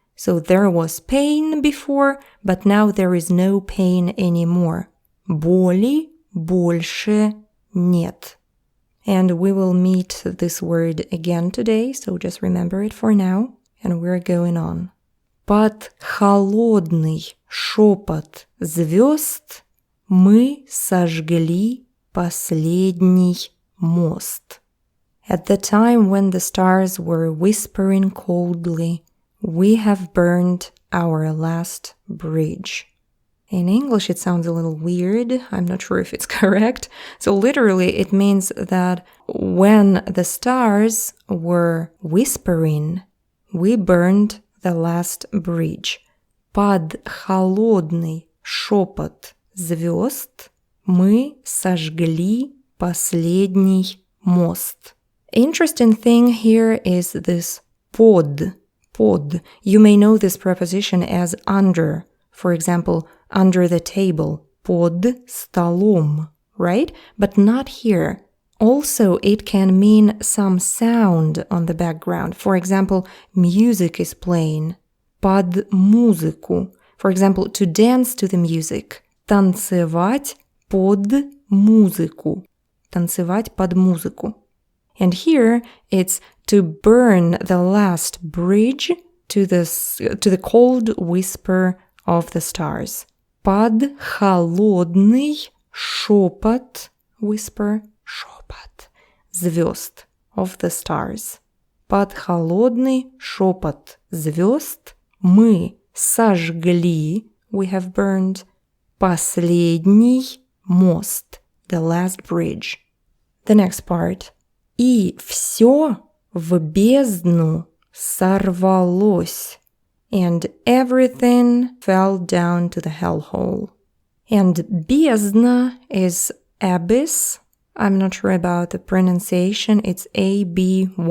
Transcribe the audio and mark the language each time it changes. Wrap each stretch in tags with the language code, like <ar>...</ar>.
<en>So there was pain before, but now there is no pain anymore.</en> <ru>Боли больше нет.</ru> <en>And we will meet this word again today, so just remember it for now, and we're going on.</en> <ru>Под холодный шепот звёзд мы сожгли последний мост.</ru> <en>At the time when the stars were whispering coldly, we have burned our last bridge. In English, it sounds a little weird. I'm not sure if it's correct. So literally, it means that when the stars were whispering, we burned the last bridge.</en> <ru>Под холодный шепот звёзд мы сожгли последний мост.</ru> <en>Interesting thing here is this под. You may know this preposition as under. For example, under the table.</en> <ru>Под столом, right?</ru> <en>But not here. Also, it can mean some sound on the background. For example, music is playing.</en> <ru>Под музыку.</ru> <en>For example, to dance to the music.</en> <ru>Танцевать под музыку. Танцевать под музыку.</ru> <en>And here, it's to burn the last bridge to the cold whisper of the stars.</en> <ru>Под холодный шепот,</ru> <en>whisper,</en> <ru>шепот, звёзд,</ru> <en>of the stars.</en> <ru>Под холодный шепот звёзд мы сожгли,</ru> <en>we have burned,</en> <ru>последний мост,</ru> <en>the last bridge. The next part.</en> <ru>И всё в бездну сорвалось.</ru> <en>And everything fell down to the hellhole. And бездна is abyss. I'm not sure about the pronunciation. It's A-B-Y-S-S.</en>